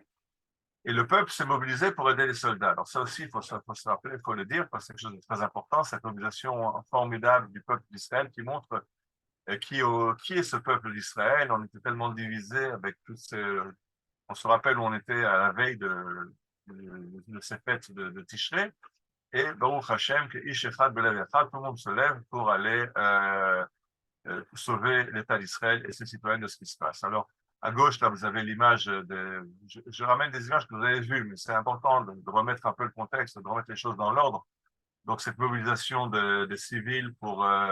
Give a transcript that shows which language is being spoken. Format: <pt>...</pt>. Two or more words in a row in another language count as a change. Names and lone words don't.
<fr>Et le peuple s'est mobilisé pour aider les soldats. Alors ça aussi, il faut se rappeler, il faut le dire, parce que c'est quelque chose de très important, cette mobilisation formidable du peuple d'Israël qui montre qui est ce peuple d'Israël. On était tellement divisés avec toutes ces... On se rappelle où on était à la veille de ces fêtes de Tishrei.</fr> <he>Et ברוך השם, que איש אחד בלב אחד,</he> <fr>tout le monde se lève pour aller sauver l'État d'Israël et ses citoyens de ce qui se passe. Alors, à gauche, là, vous avez l'image je ramène des images que vous avez vues, mais c'est important de remettre un peu le contexte, de remettre les choses dans l'ordre. Donc, cette mobilisation des civils pour</fr>